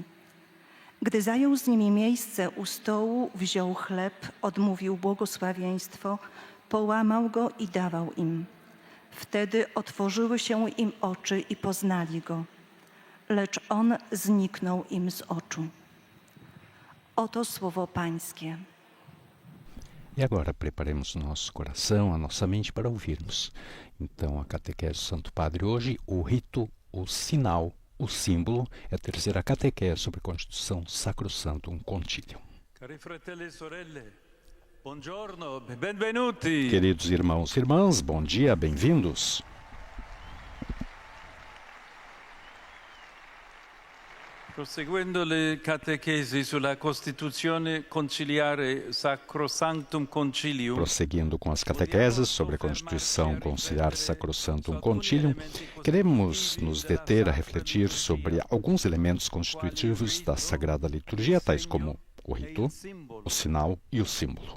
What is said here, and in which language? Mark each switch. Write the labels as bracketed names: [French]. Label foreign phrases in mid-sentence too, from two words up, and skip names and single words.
[Polish] Gdy zajął z nimi miejsce u stołu, wziął chleb, odmówił błogosławieństwo, połamał go i dawał im. Wtedy otworzyły się im oczy i poznali go, lecz on zniknął im z oczu. Oto słowo Pańskie. [Portuguese] E agora preparemos o nosso coração, a nossa mente para ouvirmos. Então, a catequese do Santo Padre hoje, o rito, o sinal, o símbolo, é a terceira catequese sobre a Constituição Sacrosanctum Concilium. [Italian] Cari fratelli e sorelle, buongiorno, benvenuti. [Portuguese] Queridos irmãos e irmãs, bom dia, bem-vindos. [Italian] Proseguendo le catechesi sulla Costituzione conciliare Sacrosanctum Concilium. [Portuguese] Prosseguindo com as catequeses sobre a Constituição Conciliar Sacrosanctum Concilium, queremos nos deter a refletir sobre alguns elementos constitutivos da Sagrada Liturgia, tais como o rito, o sinal e o símbolo.